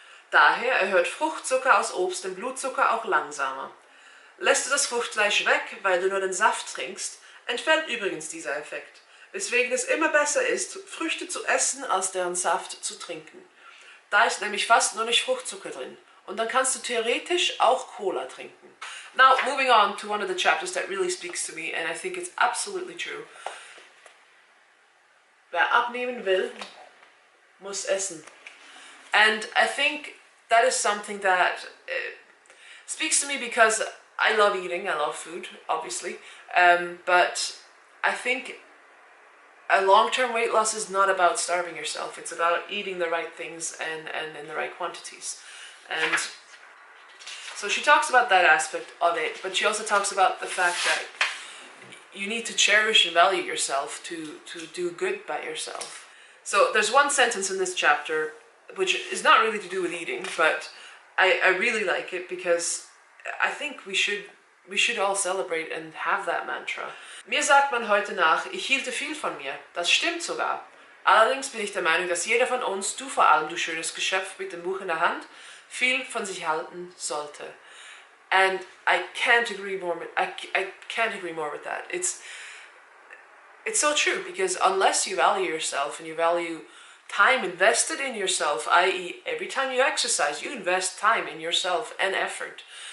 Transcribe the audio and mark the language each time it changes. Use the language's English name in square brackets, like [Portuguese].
[German] Daher erhöht Fruchtzucker aus Obst den Blutzucker auch langsamer. Lässt du das Fruchtfleisch weg, weil du nur den Saft trinkst, entfällt übrigens dieser Effekt, weswegen es immer besser ist, Früchte zu essen, als deren Saft zu trinken. Da ist nämlich fast nur nicht Fruchtzucker drin. Und dann kannst du theoretisch auch Cola trinken. [English] Now, moving on to one of the chapters that really speaks to me, and I think it's absolutely true. [German] Wer abnehmen will, muss essen. [English] And I think that is something that speaks to me because I love eating, I love food, obviously. But I think a long-term weight loss is not about starving yourself. It's about eating the right things and in the right quantities. And so she talks about that aspect of it, but she also talks about the fact that you need to cherish and value yourself to do good by yourself. So there's one sentence in this chapter which is not really to do with eating, but I really like it because I think we should all celebrate and have that mantra. [German] Mir sagt man heute nach, ich hielte viel von mir. Das stimmt sogar. Allerdings bin ich der Meinung, dass jeder von uns, du vor allem, du schönes Geschöpf mit dem Buch in der Hand, viel von sich halten sollte. [English] And I can't agree more with that. It's so true, because unless you value yourself and you value time invested in yourself, i.e. every time you exercise, you invest time in yourself and effort.